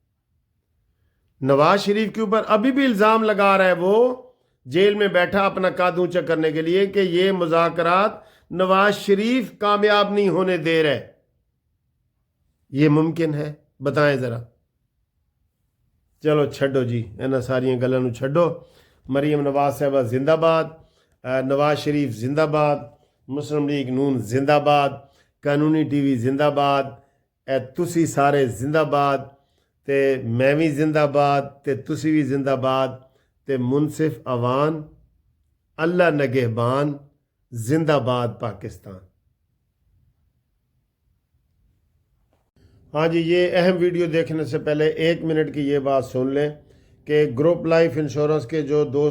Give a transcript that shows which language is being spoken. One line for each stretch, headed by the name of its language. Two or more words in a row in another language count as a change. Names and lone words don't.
Urdu: نواز شریف کے اوپر ابھی بھی الزام لگا رہا ہے، وہ جیل میں بیٹھا اپنا قد اونچا کرنے کے لیے، کہ یہ مذاکرات نواز شریف کامیاب نہیں ہونے دے رہے۔ یہ ممکن ہے؟ بتائیں ذرا۔
Punjabi: چلو چھڈو جی، انہاں ساریاں گلاں نوں چھڈو۔
Urdu: مریم نواز صاحبہ زندہ باد، نواز شریف زندہ باد، مسلم لیگ نون زندہ باد، قانونی ٹی وی زندہ باد،
Punjabi: تسی سارے زندہ باد، تے میں بھی زندہ باد، تے تسی بھی زندہ باد، تے منصف عوان، اللہ نگہبان، زندہ باد پاکستان۔
Urdu: ہاں جی، یہ اہم ویڈیو دیکھنے سے پہلے 1 منٹ کی یہ بات سن لیں کہ
English: group life insurance
Urdu: کے جو دوست